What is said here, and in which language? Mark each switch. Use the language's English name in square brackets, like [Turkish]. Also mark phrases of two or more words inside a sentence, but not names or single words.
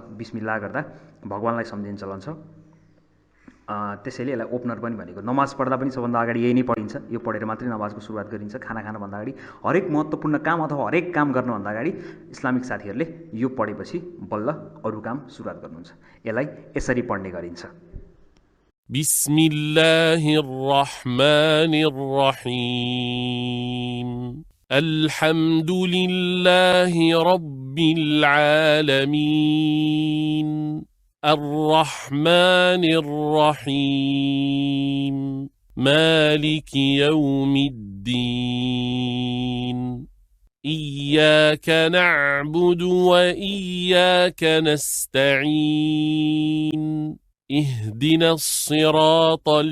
[Nepali] बिस्मिल्लाह गर्दा भगवानलाई सम्झिने चलन छ। त्यसैले यसलाई ओपनर पनि भनेको। नमाज पढ्दा पनि सबभन्दा अगाडि यही नै पढिन्छ। यो पढेर मात्रै नमाजको सुरुवात गरिन्छ। खाना खानभन्दा अगाडि, हरेक महत्त्वपूर्ण काम अथवा हरेक काम गर्नभन्दा अगाडि इस्लामिक साथीहरूले यो पढेपछि बल्ल अरू काम सुरुवात गर्नुहुन्छ। यसलाई यसरी पढ्ने गरिन्छ। [Arabic] بسم الله الرحمن الرحيم. الحمد لله رب العالمين. الرحمن الرحيم مالك يوم الدين إياك نعبد وإياك نستعين اهدنا الصراط